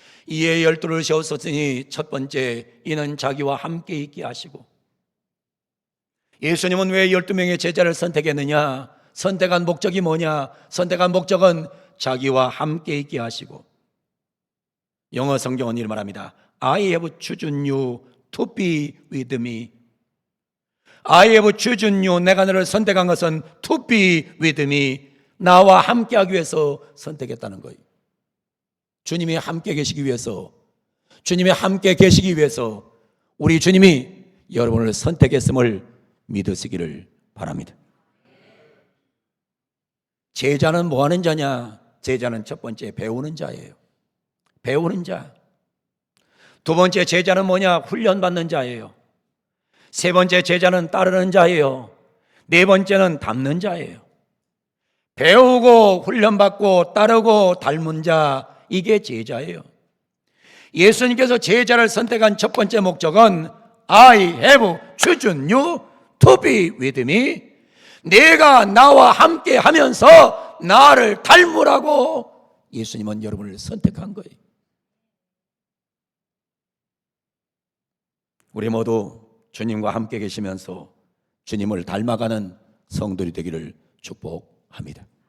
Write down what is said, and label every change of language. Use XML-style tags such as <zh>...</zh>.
<ko>이에 12를 세웠으니 첫 번째, 이는 자기와 함께 있게 하시고. 예수님은 왜 12명의 제자를 선택했느냐? 선택한 목적이 뭐냐? 선택한 목적은 자기와 함께 있게 하시고. 영어 성경은 이렇게 말합니다.</ko> <en>I have chosen you to be with me. I have chosen you.</en> <ko>내가 너를 선택한 것은</ko> <en>to be with me.</en> <ko>나와 함께 하기 위해서 선택했다는 거예요. 주님이 함께 계시기 위해서, 주님이 함께 계시기 위해서 우리 주님이 여러분을 선택했음을 믿으시기를 바랍니다. 제자는 뭐 하는 자냐? 제자는 첫 번째 배우는 자예요. 배우는 자. 두 번째 제자는 뭐냐? 훈련받는 자예요. 세 번째 제자는 따르는 자예요. 네 번째는 닮는 자예요. 배우고 훈련받고 따르고 닮은 자, 이게 제자예요. 예수님께서 제자를 선택한 첫 번째 목적은</ko> <en>I have chosen you to be with me.</en> <ko>내가 나와 함께 하면서 나를 닮으라고 예수님은 여러분을 선택한 거예요. 우리 모두 주님과 함께 계시면서 주님을 닮아가는 성도들이 되기를 축복합니다.</ko>